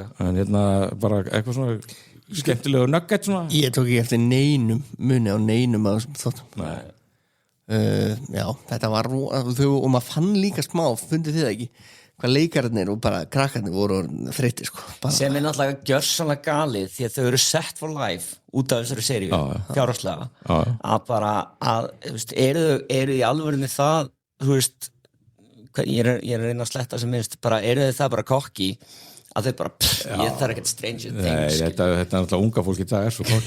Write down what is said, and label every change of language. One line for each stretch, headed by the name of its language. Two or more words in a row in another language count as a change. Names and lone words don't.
Icelandic: En bara eitthvað svona skemmtilegu nugget svona. Ég tók ekki eftir neinum muni á neinum að þáttum. Já, þetta var og maður fann líka smá, fundið þið ekki hvað leikararnir og bara krakkarnir voru þreyttir, sko. Sem er náttúrulega gjörsamlega galið því að þau eru
English: set for life
Icelandic: út af þessari seríu, fjárhagslega, að bara, eru í alvörunni það, þú veist, ég er að reyna að sletta sem minnst, bara eru þið það bara kokki að þau bara, ég þarf ekkert Stranger Things. Nei, þetta er náttúrulega unga fólk í dag er svo kokki.